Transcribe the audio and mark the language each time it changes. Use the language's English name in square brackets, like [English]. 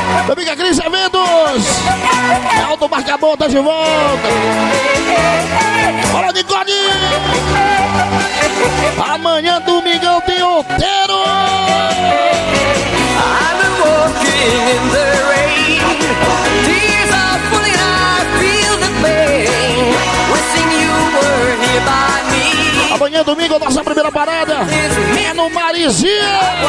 [Portuguese] Amiga Cris Eventos, é Auto Marcador, tá de volta. Fala, Nicole. Amanhã, domingão, tem outeiro. [English] I'm walking in the rain. Tears are falling, I feel the pain. Wishing you were here by me. [Portuguese] Amanhã, domingo, nossa primeira parada é no Marizia.